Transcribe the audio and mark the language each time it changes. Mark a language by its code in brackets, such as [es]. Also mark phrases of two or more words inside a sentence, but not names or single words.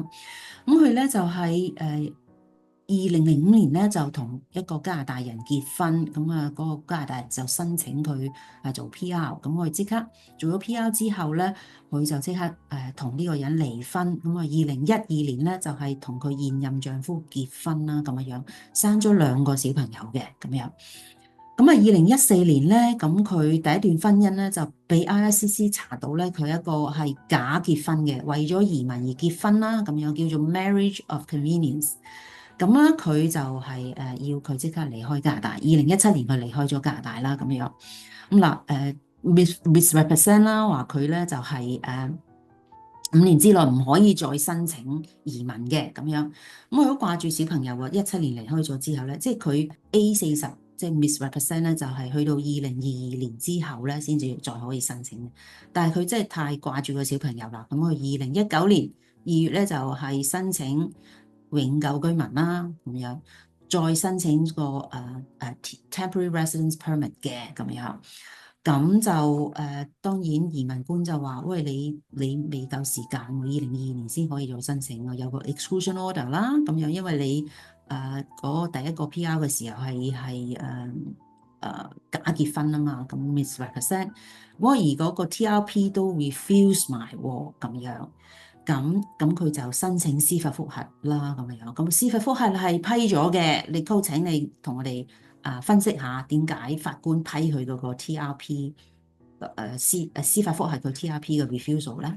[yue] 咁佢咧就係2005年咧就同一個加拿大人結婚，咁嗰個加拿大人就申請佢做 PR，咁我哋即刻做咗 PR 之後咧，佢就即刻同呢個人離婚，咁2012年咧就係同佢現任丈夫結婚啦咁樣，生咗2個小朋友嘅咁樣。咁2014年咧，咁佢第一段婚姻咧就被 IRCC 查到咧，佢一個係假結婚嘅，為咗移民而結婚啦，咁樣叫做 [en] marriage of convenience。 [yue] 咁咧佢就係要佢即刻離開加拿大。2017年佢離開咗加拿大啦，咁樣。咁嗱misrepresent 啦，話佢咧就係5年之內唔可以再申請移民嘅咁樣。咁佢都掛住小朋友喎。17年離開咗之後咧，即係佢 A40。即係 misrepresent 咧，就係去到2022年之後咧，先至再可以申請嘅。但係佢真係太掛住個小朋友啦。咁佢2019年2月咧就係申請永久居民啦，咁樣再申請個 [en] temporary residence permit [yue] 嘅咁樣。咁就當然移民官就話：喂，你未夠時間喎，2022年先可以再申請啊，有個 exclusion order 啦，咁樣因為你嗰第一個 PR 嘅時候係假結婚啊嘛，咁 misrepresent，而嗰個 TRP 都 refuse 埋喎，咁樣，咁佢就申請司法覆核啦，咁樣，咁司法覆核係批咗嘅，你高請你同我哋分析下點解法官批佢嗰個 TRP 司法覆核個 TRP 嘅 refusal 咧？